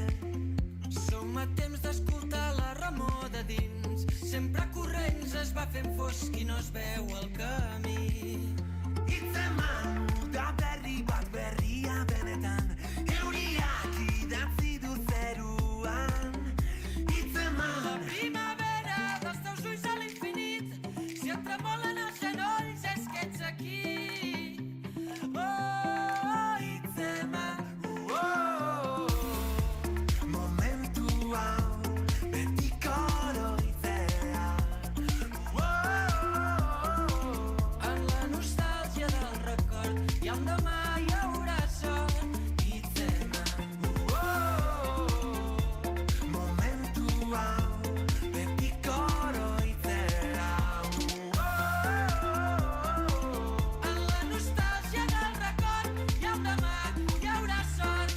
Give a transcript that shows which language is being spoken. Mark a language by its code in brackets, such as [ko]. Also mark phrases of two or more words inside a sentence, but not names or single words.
[ca] Som a temps d'escoltar la remor de dins, sempre corrents es va fent fosc i no es veu el camí. [eu] Hitzeman, da berri bat berria benetan, euriak idatzi du zeruan. [ca] La [eu] Hitzeman, [ca] primavera dels teus ulls a l'infinit, si et tremolen els genolls és que ets aquí. [eu] Hitzeman, momentu hau betiko oroitzea. [ca] en la nostàlgia del record i un demà hi haurà sort. [eu] Hitzeman, Momentu hau betiko oroitzea. [ca] en la nostàlgia del record i un demà hi haurà sort.